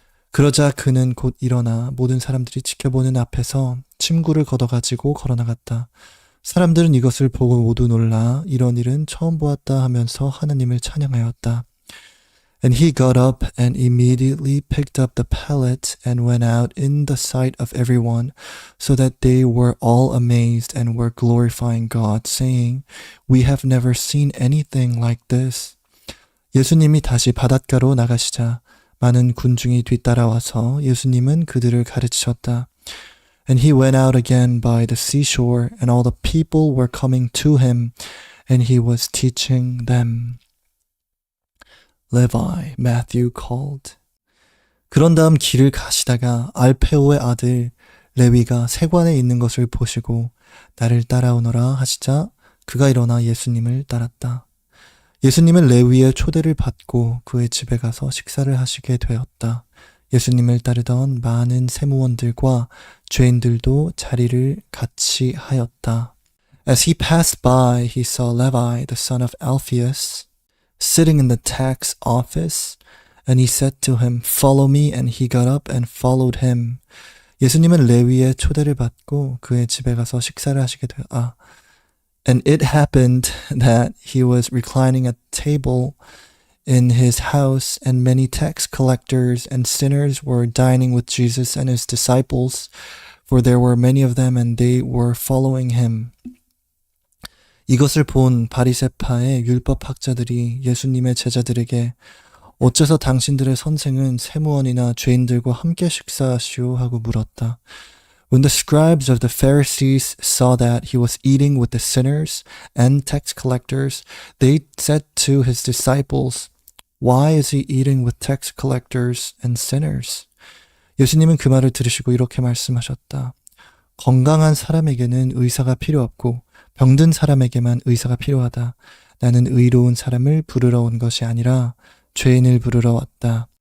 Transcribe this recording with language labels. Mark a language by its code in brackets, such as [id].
[ko] 그러자 그는 곧 일어나 모든 사람들이 지켜보는 앞에서 침구를 걷어가지고 걸어나갔다. 사람들은 이것을 보고 모두 놀라 이런 일은 처음 보았다 하면서 하나님을 찬양하였다. [en] And he got up and immediately picked up the pallet and went out in the sight of everyone, so that they were all amazed and were glorifying God, saying, We have never seen anything like this. [ko] 예수님이 다시 바닷가로 나가시자 많은 군중이 뒤따라와서 예수님은 그들을 가르치셨다. [en] And he went out again by the seashore, and all the people were coming to him, and he was teaching them. Levi, Matthew called. [ko] 그런 다음 길을 가시다가 알페오의 아들 레위가 세관에 있는 것을 보시고 나를 따라오너라 하시자 그가 일어나 예수님을 따랐다. 예수님은 레위의 초대를 받고 그의 집에 가서 식사를 하시게 되었다. 예수님을 따르던 많은 세무원들과 죄인들도 자리를 같이 하였다. [en] As he passed by, he saw Levi, the son of Alphaeus, sitting in the tax office, and he said to him, Follow me, and he got up and followed him. [ko] 예수님은 레위의 초대를 받고 그의 집에 가서 식사를 하시게 되었다. [en] And it happened that he was reclining at table in his house, and many tax collectors and sinners were dining with Jesus and his disciples, for there were many of them, and they were following him. [ko] 이것을 본 바리새파의 율법학자들이 예수님의 제자들에게 어째서 당신들의 선생은 세무원이나 죄인들과 함께 식사하시오 하고 물었다. [en] When the scribes of the Pharisees saw that he was eating with the sinners and tax collectors, they said to his disciples, Why is he eating with tax collectors and sinners? [ko] 예수님은 그 말을 들으시고 이렇게 말씀하셨다. 건강한 사람에게는 의사가 필요 없고 병든 사람에게만 의사가 필요하다. 나는 의로운 사람을 부르러 온 것이 아니라 죄인을 부르러 왔다.